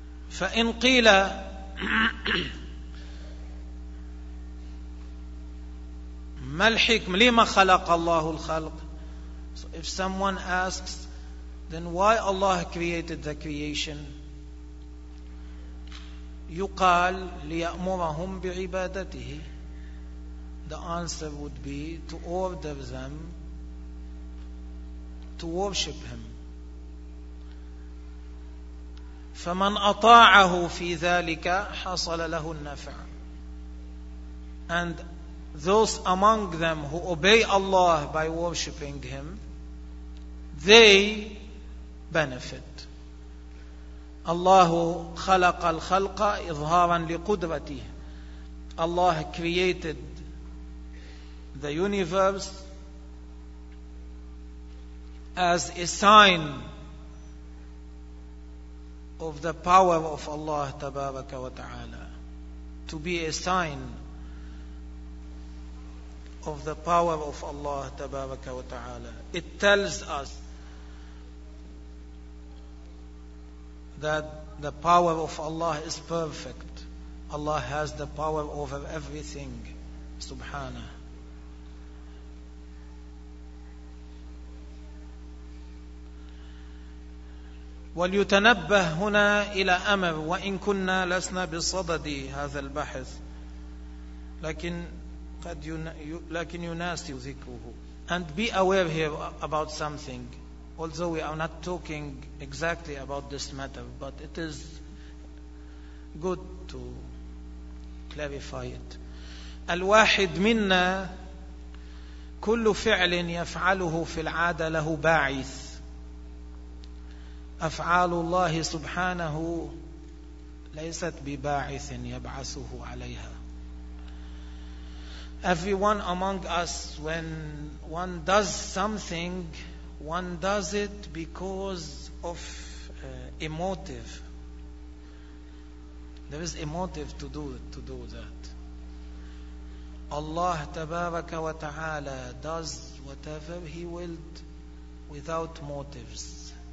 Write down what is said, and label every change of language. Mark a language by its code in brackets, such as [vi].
[ar] فإن قيل ما الحكم لما خلق الله الخلق. [en] So if someone asks then why Allah created the creation, [ar] يقال ليأمرهم بعبادته. [en] The answer would be to order them to worship him. [ar] فمن أطاعه في ذلك حصل له النفع. [en] And those among them who obey Allah by worshipping Him, they benefit. [ar] Allah خلق الخلق إظهارا لقدرته. [en] Allah created the universe as a sign of the power of Allah تبارك وتعالى, to be a sign of the power of Allah تبارك وتعالى. It tells us that the power of Allah is perfect. Allah has the power over everything, سبحانه. [ar] وليتنبه هنا إلى أمر، وإن كنا لسنا بصدد هذا البحث لكن قد لكن يناسي ذكره. [en] And be aware here about something, although we are not talking exactly about this matter, but it is good to clarify it. [ar] الواحد منا كل فعل يفعله في العادة له باعث. أفعال الله سبحانه ليست بباعث يبعثه عليها. [en] Everyone among us, when one does something, one does it because of a motive. There is a motive to do that. Allah tabaraka wa ta'ala does whatever He willed without motives.